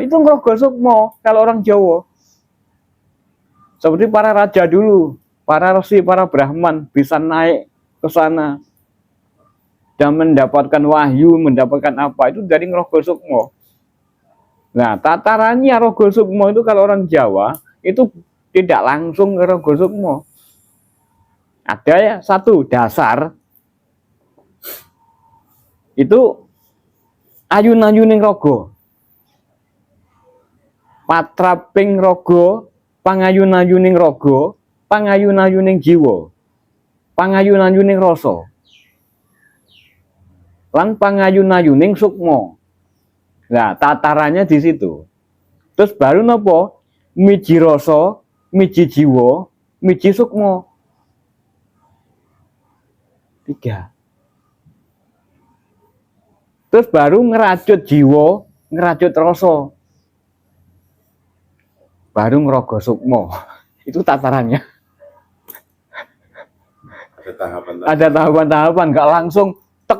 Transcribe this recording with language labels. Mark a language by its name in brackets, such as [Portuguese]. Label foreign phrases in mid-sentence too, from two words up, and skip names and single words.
[Indonesian] Itu [Javanese] ngerogo sukmo [Indonesian] kalau orang Jawa. Seperti para raja dulu, para resi, para Brahman bisa naik ke sana dan mendapatkan wahyu, mendapatkan apa? Itu dari [Javanese] ngerogo sukmo. [Indonesian] Nah, tatarannya [Javanese] rogo sukmo [Indonesian] itu kalau orang Jawa itu tidak langsung ke [Javanese] rogo sukmo. [Indonesian] Ada ya satu dasar itu [Javanese] ayun-ayuning rogo, patraping rogo, pangayun-ayuning rogo, pangayun-ayuning jiwa, pangayun-ayuning rasa, lan pangayun-ayuning sukmo. [Indonesian] Nah, tatarannya di situ. Terus baru nopo? [Javanese] Miji rasa, miji jiwa, miji sukmo. [Indonesian] 3. Terus baru [Javanese] ngeracut jiwa, ngeracut rasa. [Indonesian] Baru [Javanese] ngerogo sukmo. [Indonesian] Itu tatarannya. Ada tahapan-tahapan, nggak langsung tek.